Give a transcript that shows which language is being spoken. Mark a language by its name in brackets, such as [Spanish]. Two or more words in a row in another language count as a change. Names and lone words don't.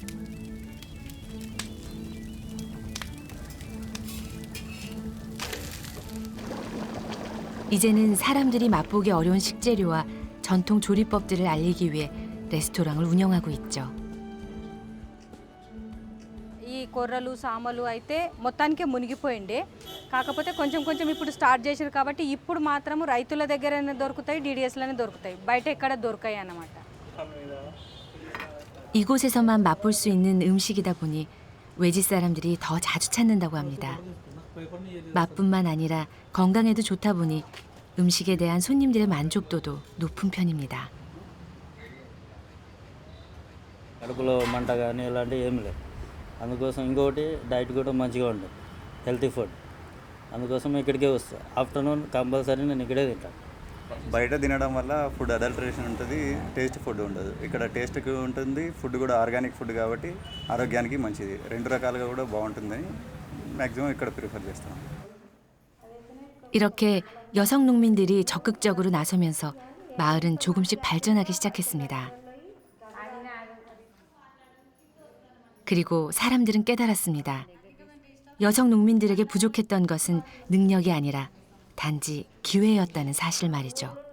[Korean] 이제는 사람들이 맛보기 어려운 식재료와 전통 조리법들을 알리기 위해 레스토랑을 운영하고 있죠. 이 [Telugu] కొర్రలు సామలు అయితే మొత్తానికే మునిగిపోయిండే. కాకపోతే కొంచెం కొంచెం ఇప్పుడు స్టార్ట్ చేశారు కాబట్టి ఇప్పుడు మాత్రము రైతుల దగ్గరనే దొరుకుతాయి, DDSలోనే దొరుకుతాయి, బయట ఎక్కడ దొరకాయి అన్నమాట. [Korean] 이곳에서만 맛볼 수 있는 음식이다 보니 외지 사람들이 더 자주 찾는다고 합니다. 맛뿐만 아니라 건강에도 좋다 보니 음식에 대한 손님들의 만족도도 높은 편입니다. [Telugu] కడుపులో మంట కానీ ఇలాంటివి ఏమి లేవు. అందుకోసం ఇంకొకటి డైట్ కూడా మంచిగా ఉంటుంది, [English] healthy food. [Telugu] అందుకోసం ఇక్కడికే వస్తా. [English] afternoon compulsory [Telugu] నేను ఇక్కడే తింటాను. బయట తినడం వల్ల [English] food adulteration [Telugu] ఉంటుంది, [English] taste food [Telugu] ఉండదు. ఇక్కడ టేస్ట్కి ఉంటుంది, ఫుడ్ కూడా [English] organic food [Telugu] కాబట్టి ఆరోగ్యానికి మంచిది. 2 రకాలుగా కూడా బాగుంటుందని మ్యాక్సిమం ఇక్కడ ప్రిఫర్ చేస్తాం. [Korean] 이렇게 여성 농민들이 적극적으로 나서면서 마을은 조금씩 발전하기 시작했습니다. 그리고 사람들은 깨달았습니다. 여성 농민들에게 부족했던 것은 능력이 아니라 단지 기회였다는 사실 말이죠.